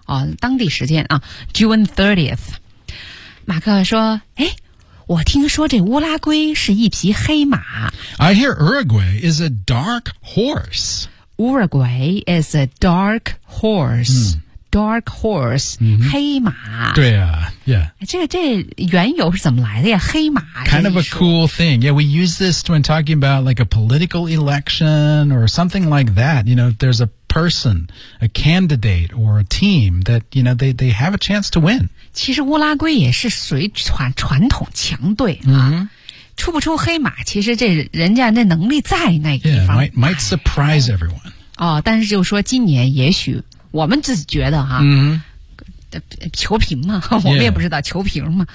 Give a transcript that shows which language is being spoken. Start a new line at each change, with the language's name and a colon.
Chinese: 哦、当地时间啊
English: June 30th
Chinese: 马克说诶我听说这乌拉圭是一匹黑马
English: I hear Uruguay is a dark horse Uruguay is a dark horse、 mm. Dark horse、 mm-hmm.
Chinese: 黑马对啊 yeah 这缘由是怎么来的呀黑马
English: Kind of a cool thing Yeah, we use this when talking about like a political election or something like that You know, there's a person, a candidate or a team that, you know, they have a chance to win
Chinese: 其实乌拉圭也是属于传统强队、啊 mm-hmm. 出不出黑马其实这人家那能力在那地方
English: Yeah, might surprise everyone
Chinese: 哦，但是就说今年也许我们自己觉得哈、 mm-hmm. 球评嘛我们也不知道、yeah. 球评嘛、